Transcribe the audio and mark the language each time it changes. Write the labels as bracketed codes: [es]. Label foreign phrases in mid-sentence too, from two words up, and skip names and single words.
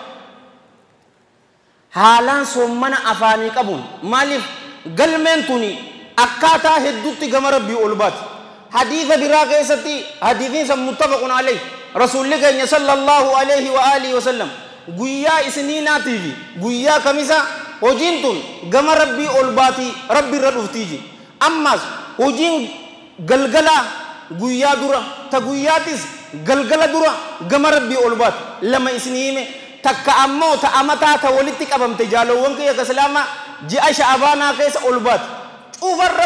[om] haalaan sommana afaanii qabuun maaliif galmeen tuni akkaataa hedduutti gama rabbii ol baati hadiisa biraa keessatti hadiisiin san [ar] متفق عليه [om] rasuulli keenya [ar] صلى الله عليه وآله وسلم [om] guyyaa isniinaatii fi guyyaa kamisa hojiin tun gama rabbii ol baati rabbi irra dhuftiiji ammas hojiin galgala guyyaa dura ta guyyaatis galgala dura gama rabbii ol baati lama isinii hime takka ammoo ta amataa ta walitti qabamte jaalowwan kiyya ka islaama ji'a sha'abaanaa keessa ol baati cufarra